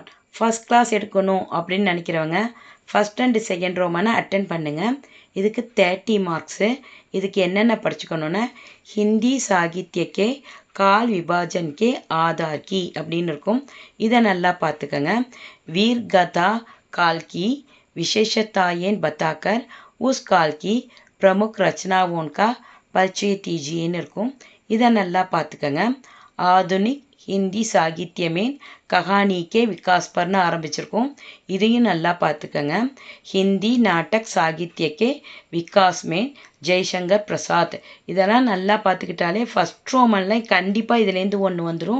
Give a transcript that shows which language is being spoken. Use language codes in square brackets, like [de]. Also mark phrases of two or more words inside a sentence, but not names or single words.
[en] first class [ta] எடுக்கணும் அப்படின்னு நினைக்கிறவங்க [en] first and second [ta] ரோமனை அட்டன் பண்ணுங்கள். இதுக்கு 30 மார்க்ஸு. இதுக்கு என்னென்ன படிச்சுக்கணுன்னா [hi] हिंदी साहित्य के काल विभाजन के आधार की [ta] அப்படின்னு இருக்கும். இதை நல்லா பார்த்துக்கோங்க. [hi] वीर गाथा काल की विशेषताएं बताकर उस काल की प्रमुख रचनाओं का परिचय दीजिएன்னு இருக்கும். [ta] இதை நல்லா பார்த்துக்கங்க. [hi] आधुनिक हिंदी साहित्य में कहानी के विकास पर ஆரம்பிச்சிருக்கோம். [ta] இதையும் நல்லா பார்த்துக்கங்க. [hi] हिंदी नाटक साहित्य के विकास में [ta] ஜெய்சங்கர் பிரசாத் இதெல்லாம் நல்லா பார்த்துக்கிட்டாலே ஃபஸ்ட் ரோமனில் கண்டிப்பாக இதுலேருந்து ஒன்று வந்துடும்.